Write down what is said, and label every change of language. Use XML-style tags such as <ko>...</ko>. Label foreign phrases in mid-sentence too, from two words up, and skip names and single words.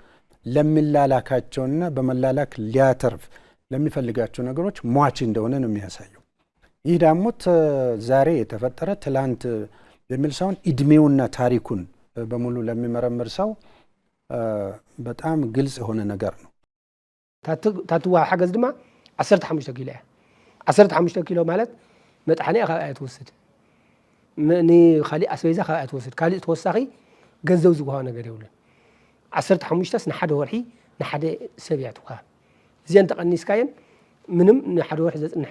<am>ለሚላላካቸውና በመላላክ ሊያተርፍ ለሚፈልጋቸው ነገሮች ሟች እንደሆነ ነው የሚያሳየው። ይህ ደግሞ ዛሬ የተፈጠረ ትላንት የሚል ሳይሆን እድሜውና ታሪኩን በሙሉ ለሚመረምር ሰው በጣም ግልጽ የሆነ ነገር ነው።</am> <ti>ታትዋ ሓገዝ ድማ 15 ኪሎ 15 ኪሎ ማለት መጥሓኒ ካብኣይ ትወስድ ምኒ ካሊ ኣስቤዛ ካብኣይ ትወስድ ካሊ ተወሳኺ ገንዘብ ዝጓሃ ነገር የብሉን 15 ንሓደ ወርሒ ንሓደ ሰብ እያ ትወሃብ እዚአን ተቐኒስካየን ምንም ንሓደ ወርሒ ዘፅንሕ</ti>